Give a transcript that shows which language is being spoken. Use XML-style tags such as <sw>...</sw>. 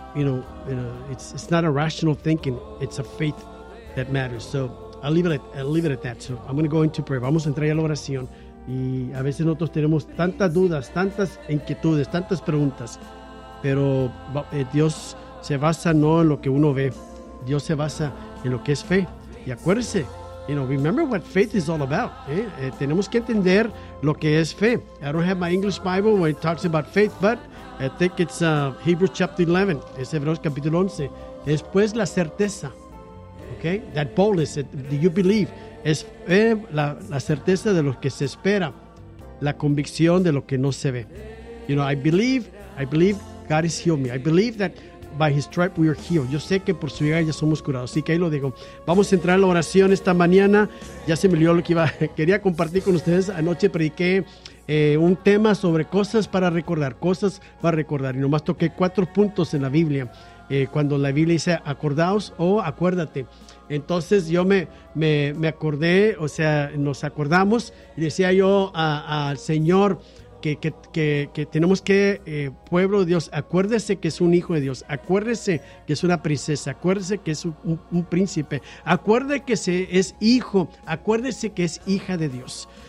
<en>You know, it's not a rational thinking. It's a faith that matters. So I'll leave it at that. So I'm going to go into prayer.</en> <es>Vamos a entrar a la oración. Y a veces nosotros tenemos tantas dudas, tantas inquietudes, tantas preguntas. Pero Dios se basa no en lo que uno ve. Dios se basa en lo que es fe. Y acuérdese, you know, remember what faith is all about. Tenemos que entender lo que es fe.</es> <en>I don't have my English Bible where it talks about faith, but I think it's Hebrews chapter 11.</en> <es>Es Hebreos capítulo 11. Es pues la certeza. Okay, that boldness, do you believe? Es la certeza de lo que se espera, la convicción de lo que no se ve.</es> <en>You know, I believe God has healed me. I believe that by His stripes we are healed.</en> <es>Yo sé que por su llaga ya somos curados. Así que ahí lo digo. Vamos a entrar en la oración esta mañana. Ya se me olvidó lo que iba. Quería compartir con ustedes. Anoche prediqué un tema sobre cosas para recordar. Y nomás toqué 4 puntos en la Biblia. Cuando la Biblia dice acordaos o acuérdate, entonces yo me acordé, o sea, nos acordamos y decía yo al Señor que tenemos que, pueblo de Dios, acuérdese que es un hijo de Dios, acuérdese que es una princesa, acuérdese que es un príncipe, acuérdese que es hijo, acuérdese que es hija de Dios.</es>